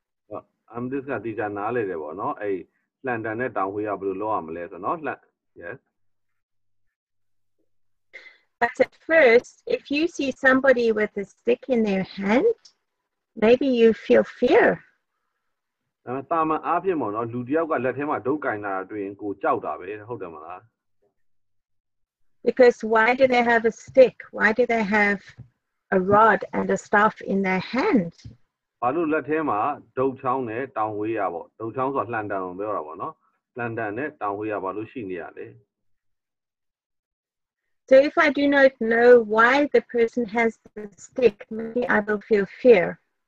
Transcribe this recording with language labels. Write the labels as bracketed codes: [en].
[en] This is the naale de bo no ai landan ne taung hwe ya blo lo ya ma le so no yes. But at first, if you see somebody with a stick in their hand, maybe you feel fear. [my] တာမန်အားဖြင့်ပေါ့နော်လူတယောက်ကလက်ထဲမှာဒုတ်ကင်လာတာတွေ့ရင်ကိုကြောက်တာပဲဟုတ်တယ်မလား [en] Because why do they have a stick? Why do they have a rod and a staff in their hand? [my] ဘာလို့လက်ထဲမှာဒုတ်ချောင်းနဲ့တောင်ဝေးရပေါ့ဒုတ်ချောင်းဆိုတာလှန်တန်ကိုပြောတာပေါ့နော်လှန်တန်နဲ့တောင်ဝေးရဘာလို့ရှိနေရလဲ [en] So if I do not know why the person has the stick, maybe I will feel fear.